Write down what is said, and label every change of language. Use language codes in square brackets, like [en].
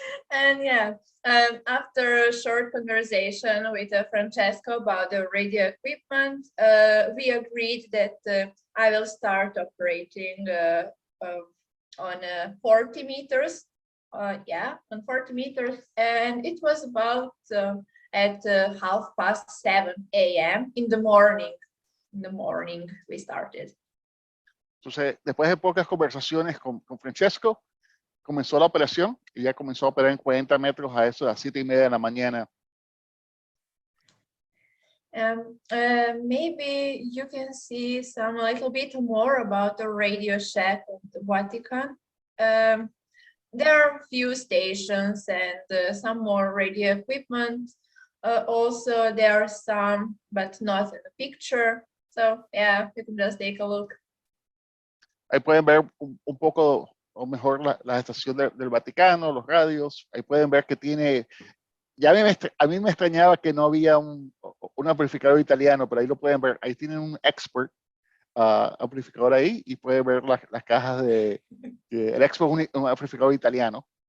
[en] And yeah, after a short conversation with Francesco about the radio equipment, we agreed that I will start operating on 40 meters. Yeah, on 40 meters. And it was about at 7:30 a.m. in the morning. In the morning we started. [es] Entonces, después de pocas conversaciones con Francesco, comenzó la operación y ya comenzó a operar en 40 metros a eso de las 7:30 de la mañana. [en] Maybe you can see a little bit more about the radio shack of the Vatican. There are a few stations and some more radio equipment. Also, there are some, but not in the picture. So yeah, you can just take a look. [es] Ahí pueden ver un poco, o mejor, la estación del Vaticano, los radios. Ahí pueden ver que tiene, ya a mí me extrañaba que no había un amplificador italiano, pero ahí lo pueden ver. Ahí tienen un expert amplificador ahí y pueden ver las cajas el expert es un amplificador italiano.